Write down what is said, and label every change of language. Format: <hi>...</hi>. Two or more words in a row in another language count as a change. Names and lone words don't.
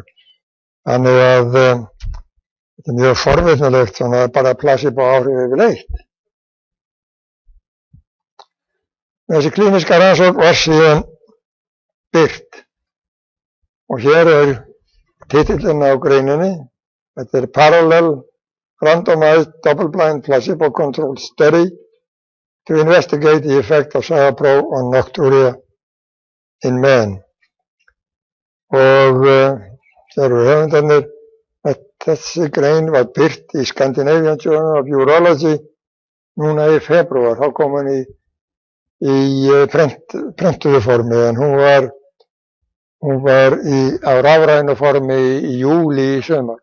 <is>Þannig að þetta er mjög forvitnilegt svona bara placebo áhrif yfirleitt. Þessi klíníska rannsókn var síðan birt og hér er titillinn á greininni. Þetta er</is> <en>Parallel Randomized Double-Blind Placebo-Controlled Study to investigate the effect of sagapróf on nocturia in men.</en> <is>Og þeir eru höfundarnir að þessi grein var birt í Scandinavian Journal of Urology núna í febrúar. Þá kom hann í prentuðu formi en hún var á rafrænu formi í júlí í sumar.</is>